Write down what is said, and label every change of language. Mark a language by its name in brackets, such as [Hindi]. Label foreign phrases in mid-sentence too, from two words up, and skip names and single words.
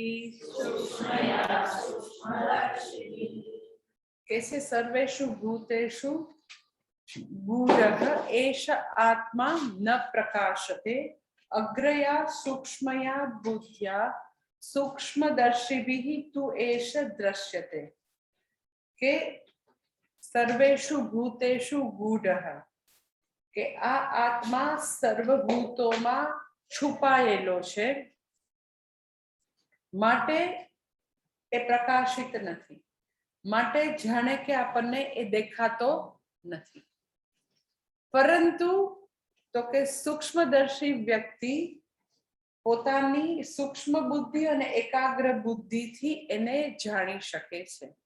[Sanskrit] कैसे सर्वेषु भूतेषु गूढः एष आत्मा न प्रकाशते अग्रया सूक्ष्मया बुद्ध्या सूक्ष्मदर्शिभिः तु एष दृश्यते। [Gujarati] के [Sanskrit] सर्वेषु भूतेषु गूढः [Gujarati] કે આ આત્મા સર્વભૂતોમાં છુપાયેલો છે માટે એ પ્રકાશિત નથી, માટે જાણે કે આપણને એ દેખાતો નથી. પરંતુ તો કે સૂક્ષ્મદર્શી વ્યક્તિ પોતાની સૂક્ષ્મ બુદ્ધિ અને એકાગ્ર બુદ્ધિથી એને જાણી શકે છે.